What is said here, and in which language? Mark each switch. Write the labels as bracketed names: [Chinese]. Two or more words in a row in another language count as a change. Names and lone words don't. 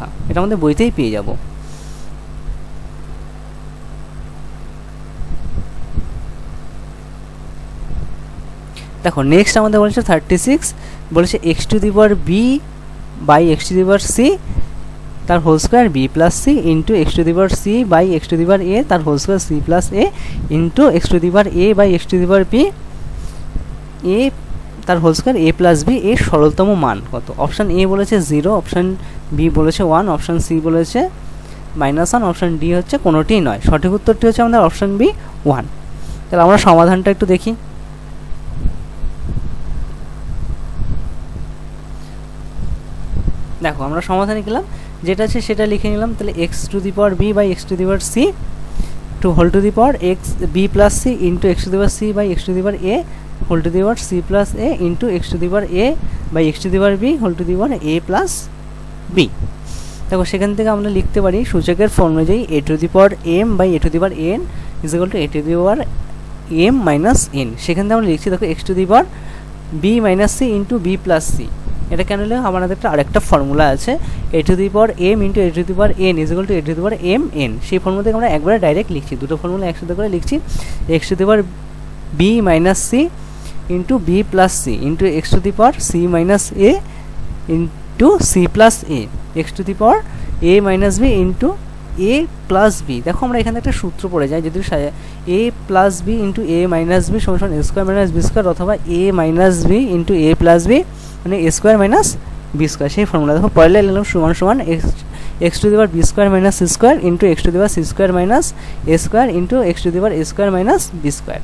[Bangla] এটা আমাদের বইতেই পেয়ে যাব। দেখো নেক্সট আমাদের বলেছে 36 বলেছে x⁴b / x⁴c তার [English] whole square [Bangla] b + c * x⁴c / x⁴a তার [English] whole square [Bangla] c + a * x⁴a / x⁴b a তার [English] whole square [Bangla] a + b এর সরলতম মান কত? অপশান এ বলেছে 0, অপশান বি বলেছে 1, অপশান সি বলেছে -1, অপশান ডি হচ্ছে কোনোটি নয়। সঠিক উত্তরটি হচ্ছে আমাদের অপশান বি 1। তাহলে আমরা সমাধানটা একটু দেখি। দেখো আমরা সমাধানে গেলাম, যেটা আছে সেটা লিখে নিলাম। [English] তাহলে x⁴b / x⁴c to whole to the power x b + c into x⁴c / x⁴a whole to the power c + a into x⁴a / x⁴b whole to the power a + b। [Bangla] দেখো সেখান থেকে আমরা লিখতে পারি সূচকের ফর্ম অনুযায়ী a⁴m / a⁴n = a⁴m - n। সেখান থেকে আমরা লিখছি দেখো [English] x⁴b - c into b + c। [Bangla] এটা কেন হলে আমাদের আরেকটা ফর্মুলা আছে a⁴m × a⁴n = a⁴mn। সেই ফর্মুলা থেকে আমরা একবারে ডাইরেক্ট লিখছি, দুটো ফর্মুলা একসাথে করে লিখছি [English] x⁴b - c into b + c into x⁴c - a into c + a x⁴a - b into a plus b, [Bangla] দেখো আমরা এখানে একটা সূত্র পড়ে যাই, যদি [English] a plus b into a minus b [Bangla] সমান সমান [English] a square minus b square, অথবা a minus b into a plus b মানে a square minus b square, [Bangla] সেই ফর্মুলা দেখো পরে লিখলাম সমান সমান [English] x to the power b square minus c square into x to the power c square minus a square into x to the power a square minus b square.